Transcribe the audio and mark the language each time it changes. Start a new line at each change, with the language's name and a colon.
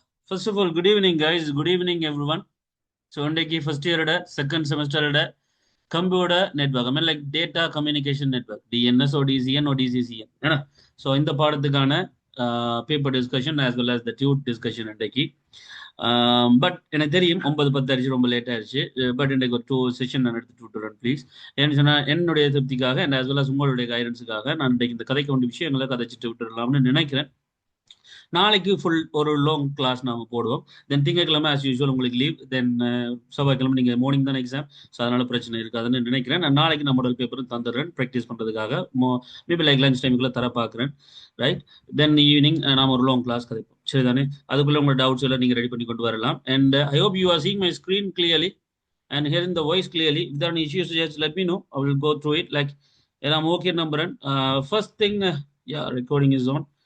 English: First of all, good evening guys. Good evening everyone. So இன்றைக்கு first year second semester computer network. I mean like data communication network. DNS or DCN or DCCN.
Tamil: ஏன்னா so இந்த பாடத்துக்கான paper discussion as well as the Dude discussion இன்றைக்கு. But எனக்கு தெரியும் 9:10 ஆயிடுச்சு, ரொம்ப late ஆயிடுச்சு. But இன்றைக்கு ஒரு 2 செஷன் நான் எடுத்து விட்டுறேன் ப்ளீஸ். ஏன்னு சொன்னால் என்னுடைய திருப்திக்காக அண்ட் as well as உங்களுடைய கைடன்ஸுக்காக நான் இன்றைக்கு இந்த கதைக்கு வேண்டிய விஷயங்களை கதைச்சிட்டு விட்டுடலாம்னு நினைக்கிறேன். நாளைக்கு ஃபுல் ஒரு லாங் கிளாஸ் நாங்கள் போடுவோம். தென் திங்கட்கிழமை ஆஸ் யூஸ்வல் உங்களுக்கு லீவ். தென் செவ்வாய்க்கிழமை நீங்கள் மார்னிங் தானே எக்ஸாம், ஸோ அதனால பிரச்சனை இருக்காதுன்னு நினைக்கிறேன். நான் நாளைக்கு நான் மாடல் பேப்பரும் தந்துடுறேன் ப்ராக்டிஸ் பண்ணுறதுக்காக. மேபி லைக் லஞ்ச் டைமுக்குள்ள தர பார்க்குறேன், ரைட்? தென் ஈவினிங் நாம் ஒரு லாங் கிளாஸ் கதைப்போம், சரிதானே? அதுக்குள்ளே உங்களோட டவுட்ஸ் எல்லாம் நீங்கள் ரெடி பண்ணி கொண்டு வரலாம்.
English: And I hope you are seeing my screen clearly and hearing the voice clearly. If there are any issues, just let me know. I will go through it. Like, I'm okay, number. First thing, yeah, recording is on.